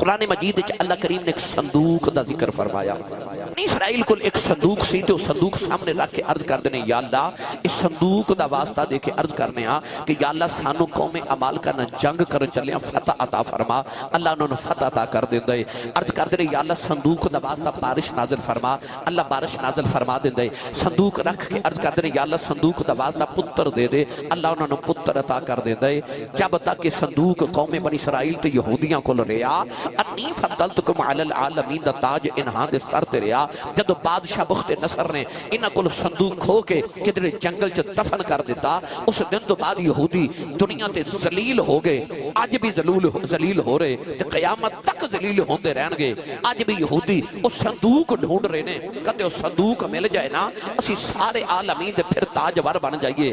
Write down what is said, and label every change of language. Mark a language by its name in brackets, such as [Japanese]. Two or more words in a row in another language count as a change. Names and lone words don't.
[Punjabi] قرآن مجید وچ اللہ کریم نے ایک صندوق دا ذکر فرمایا. اسرائیل کو ایک صندوق سی تے صندوق سامنے رکھ کے عرض کر دینے یا اللہ اس صندوق دا واسطہ دے کے عرض کرنے ہاں کہ یا اللہ سانو قوم عمال کا نہ جنگ کرن چلے ہیں فتح عطا فرما. اللہ انہوں نے فتح عطا کر دیں دے. عرض کر دینے یا اللہ صندوق دا واسطہ بارش نازل فرما. اللہ بارش نازل فرما دیں دے. صندوق رکھ کے عرض کر دینے یا اللہ صندوق دا واسطہ پتر دے دے. اللہ انہوں نے پتر عطا کر دیں دے. جب تک کہ صندوق قوم بنی اسرائیل تے یہودیاں کو لیا [Arabic] انی فضلتکم علی العالمین [Punjabi] دا تاج انہاں دے سر تے ریا. جدو بادشاہ بخت نصر نے انہاں کو صندوق کھو کے کدھر جنگل چ دفن کر دیتا اس دن تو بعد یہودی دنیا تے ذلیل ہو گئے. آج بھی ذلیل ہو رہے تے قیامت تک ذلیل ہوندے رہن گے. آج بھی یہودی اس صندوق ڈھونڈ رہے نے کدے اس صندوق مل جائے نا اسی سارے عالمین دے پھر تاجور بن جائیے.